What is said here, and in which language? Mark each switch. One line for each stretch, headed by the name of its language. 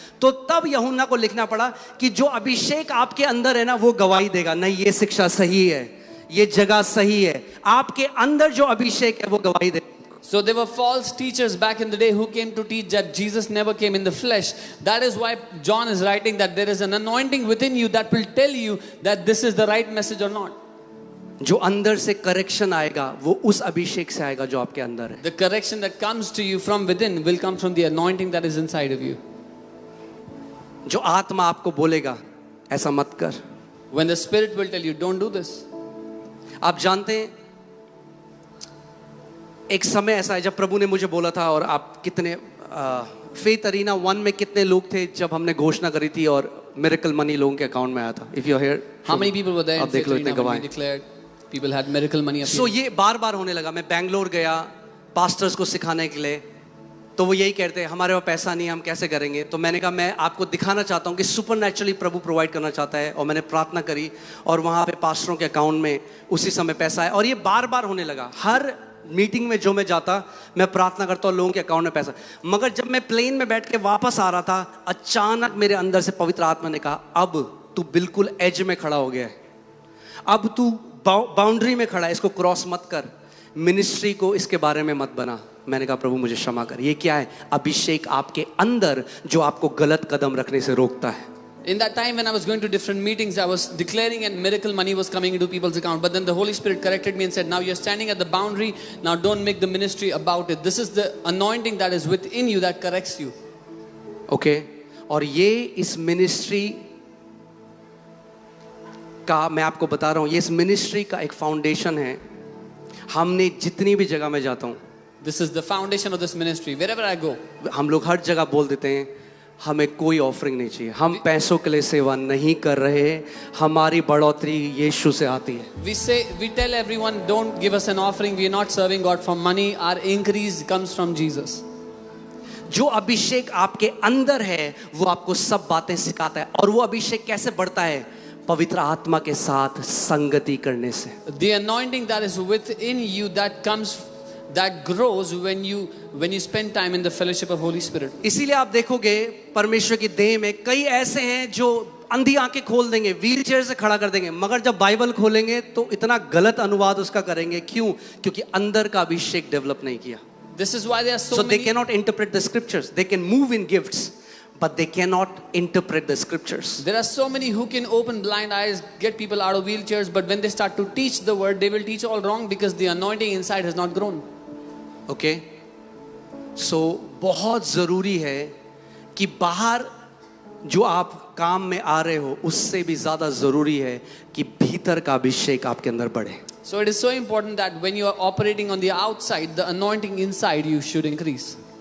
Hindi: तो तब यूहन्ना को लिखना पड़ा कि जो अभिषेक आपके अंदर है ना, वो गवाही देगा, नहीं ये शिक्षा सही है, ये जगह सही है। आपके अंदर जो अभिषेक है वो गवाही देगा।
English: So there were false teachers back in the day who came to teach that Jesus never came in the flesh. That is why John is writing that there is an anointing within you that will tell you that this is the right message or not.
Hindi: जो अंदर से correction आएगा वो उस अभिषेक से आएगा जो आपके अंदर है।
English: The correction that comes to you from within will come from the anointing that is inside of you.
Hindi: जो आत्मा आपको बोलेगा ऐसा मत कर,
English: When the Spirit will tell you, don't do this.
Hindi: आप जानते हैं एक समय ऐसा है जब प्रभु ने मुझे बोला था, और आप कितने फेथ अरीना 1 में कितने लोग थे जब हमने घोषणा करी थी और मिरेकल मनी लोगों के अकाउंट में आया था।
English: If you are here, How many people were there?
Hindi: आप देख लो इतने गवाह।
English: declared people had miracle money.
Hindi: सो ये बार बार होने लगा। मैं बैंगलोर गया पास्टर्स को सिखाने के लिए, तो वो यही कहते हैं हमारे पास पैसा नहीं है, हम कैसे करेंगे। तो मैंने कहा मैं आपको दिखाना चाहता हूँ कि सुपरनैचुरली प्रभु प्रोवाइड करना चाहता है, और मैंने प्रार्थना करी और वहाँ पे पास्टरों के अकाउंट में उसी समय पैसा है। और ये बार बार होने लगा। हर मीटिंग में जो मैं जाता मैं प्रार्थना करता हूँ लोगों के अकाउंट में पैसा। मगर जब मैं प्लेन में बैठ के वापस आ रहा था, अचानक मेरे अंदर से पवित्र आत्मा ने कहा अब तू बिल्कुल एज में खड़ा हो गया है, अब तू बाउंड्री में खड़ा है, इसको क्रॉस मत कर, मिनिस्ट्री को इसके बारे में मत बना। मैंने कहा प्रभु मुझे क्षमा कर। ये क्या है? अभिषेक आपके अंदर जो आपको गलत कदम रखने से रोकता है।
English: In that time when I was going to different meetings, I was declaring and miracle money was coming into people's account. But then the Holy Spirit corrected me and said, now you're standing at the boundary. Now don't make the ministry about it. This is the anointing that is within you that corrects you.
Hindi: Okay और ये इस ministry का मैं आपको बता रहा हूँ, ये इस मिनिस्ट्री का एक फाउंडेशन है. हमने जितनी भी जगह में जाता हूँ,
English: This is the foundation of this ministry. Wherever I go,
Hindi: हम लोग हर जगह बोल देते हैं हमें कोई ऑफरिंग नहीं चाहिए, हम पैसों के लिए सेवा नहीं कर रहे, हमारी बढ़ोतरी यीशु से आती है.
English: we tell everyone, don't give us an offering. We are not serving God for money. Our increase comes from Jesus.
Hindi: जो अभिषेक आपके अंदर है वो आपको सब बातें सिखाता है. और वो अभिषेक कैसे बढ़ता है? पवित्र आत्मा के साथ संगति करने से.
English: The anointing that is within you that grows when you spend time in the fellowship of Holy Spirit.
Hindi: इसीलिए आप देखोगे परमेश्वर की देह में कई ऐसे हैं जो अंधी आंखें खोल देंगे, व्हील चेयर से खड़ा कर देंगे, मगर जब बाइबल खोलेंगे तो इतना गलत अनुवाद उसका करेंगे. क्यों? क्योंकि अंदर का अभिषेक डेवलप नहीं किया.
English: This is why there are so So many. they cannot interpret the scriptures. They can move in gifts, but they cannot interpret the scriptures. There are so many who can open blind eyes, get people out of wheelchairs, but when they start to teach the word, they will teach all wrong because the anointing inside has not grown. Okay? So
Hindi: बहुत ज़रूरी है कि बाहर जो आप काम में आ रहे हो उससे भी ज़्यादा ज़रूरी है कि भीतर का अभिषेक आपके अंदर बढ़े.
English: So it is so important that when you are operating on the outside, the anointing inside you should increase.